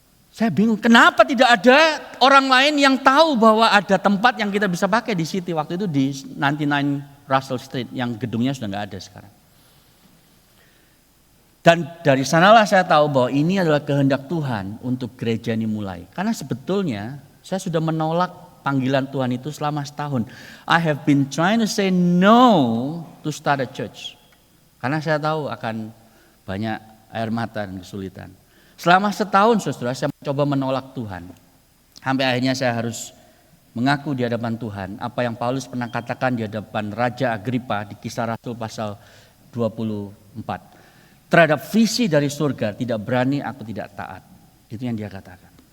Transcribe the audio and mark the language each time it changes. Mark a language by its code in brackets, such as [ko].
[id] Saya bingung kenapa tidak ada orang lain yang tahu bahwa ada tempat yang kita bisa pakai di City waktu itu di 99 Russell Street yang gedungnya sudah nggak ada sekarang. Dan dari sanalah saya tahu bahwa ini adalah kehendak Tuhan untuk gereja ini mulai. Karena sebetulnya saya sudah menolak panggilan Tuhan itu selama setahun. [en] I have been trying to say no to start a church. [id] Karena saya tahu akan banyak air mata dan kesulitan. Selama setahun saudara saya mencoba menolak Tuhan. Sampai akhirnya saya harus mengaku di hadapan Tuhan. Apa yang Paulus pernah katakan di hadapan Raja Agripa di Kisah Rasul pasal 24. Terhadap visi dari surga tidak berani aku tidak taat. Itu yang dia katakan.